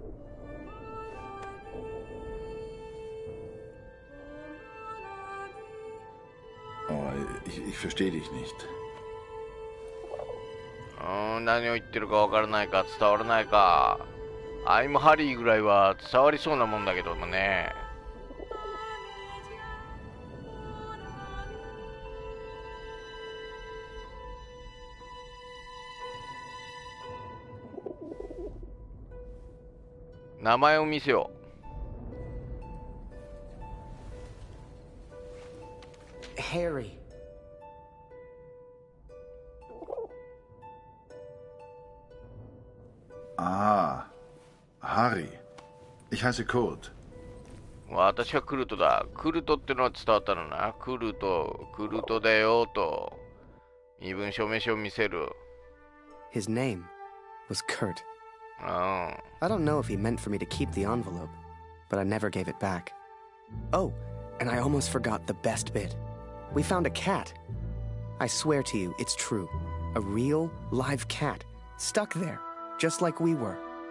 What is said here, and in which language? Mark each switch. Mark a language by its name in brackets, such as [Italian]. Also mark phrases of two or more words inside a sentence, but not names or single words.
[German] Ich verstehe dich nicht. [Japanese] 何を言ってるかわからないか、伝わらないか。アイムハリーぐらいは伝わりそうなもんだけどもね。名前を見せよう。Harry. [English] Ah, Harry. [German] Ich heiße Kurt. [Japanese] 私はクルトだ。クルトってのは伝わったのな。クルトだよと身分証明書を見せる。 [English] His name was Kurt. [Japanese] うん。 [English] I don't know if he meant for me to keep the envelope, but I never gave it back. Oh, and I almost forgot the best bit. We found a cat. I swear to you, it's true. A real, live cat, stuck there, just like we were.